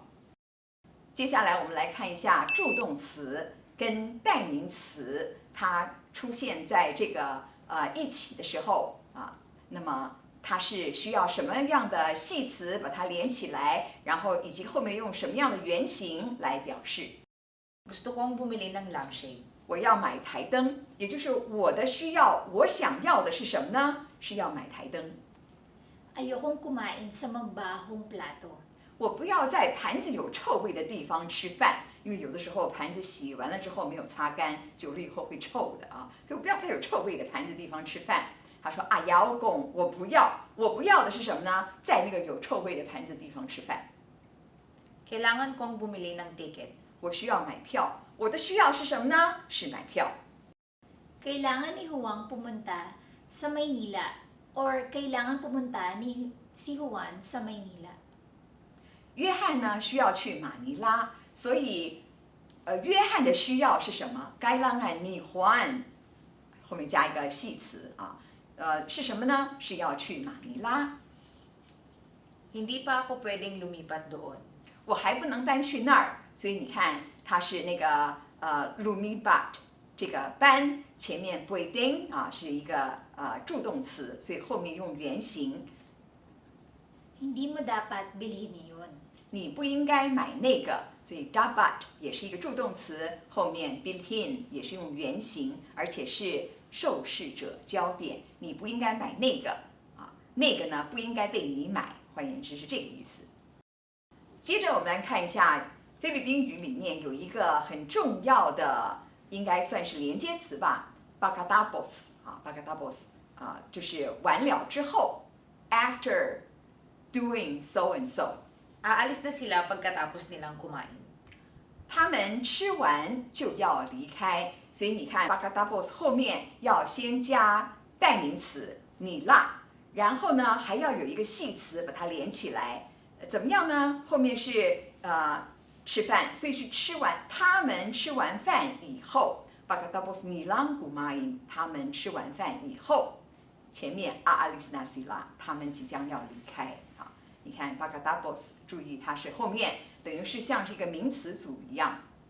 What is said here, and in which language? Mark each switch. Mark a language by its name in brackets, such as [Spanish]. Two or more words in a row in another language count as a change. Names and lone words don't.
[Chinese] 接下来我们来看一下助动词跟代名词，它出现在这个一起的时候啊，那么它是需要什么样的系词把它连起来，然后以及后面用什么样的原型来表示。 [Filipino] Gusto kong bumili ng lampshade. [Chinese] 我要买台灯，也就是我的需要，我想要的是什么呢？是要买台灯。 [Filipino] Ayokong kumain sa mabahong plato. [Chinese] 我不要在盘子有臭味的地方吃饭，因为有的时候盘子洗完了之后没有擦干，久了以后会臭的啊，所以我不要在有臭味的盘子地方吃饭。他说啊，摇拱，我不要，我不要的是什么呢？在那个有臭味的盘子地方吃饭。 [Filipino] Kailangan kong bumili ng ticket. [Chinese] 我需要买票，我的需要是什么呢？是买票。 [Filipino] Kailangan ni Juan pumunta sa Maynila or kailangan pumunta ni si Juan sa Maynila. [Chinese] 约翰呢需要去马尼拉，所以约翰的需要是什么 ？ [Filipino] kailangan ni Juan， [Chinese] 后面加一个系词啊，是什么呢？是要去马尼拉。 [Filipino] Hindi pa ako pwedeng lumipat doon. [Chinese] 我还不能搬去那儿，所以你看它是那个lumipat 这个搬前面 pwedeng 啊是一个助动词，所以后面用原形。 [Filipino] Hindi mo dapat bilhin iyon. [Chinese] 你不应该买那个，所以 dapat 也是一个助动词，后面 bilhin 也是用原形，而且是受试者焦点，你不应该买那个啊，那个呢不应该被你买，换言之是这个意思。接着我们来看一下菲律宾语里面有一个很重要的，应该算是连接词吧 ，pagkatapos 啊 ，pagkatapos 啊，就是完了之后 ， [English] after doing so and so。 [Filipino] Aalis na sila pagkatapos nilang kumain. [Chinese] 他们吃完就要离开，所以你看 pagkatapos 后面要先加代名词你啦，然后呢还要有一个系词把它连起来，怎么样呢？后面是吃饭，所以是吃完，他们吃完饭以后 [Filipino] pagkatapos nilang kumain， [Chinese] 他们吃完饭以后，前面 [Filipino] aalis na sila， [Chinese] 他们即将要离开。你看 pagkatapos， 注意它是后面等于是像这个名词组一样，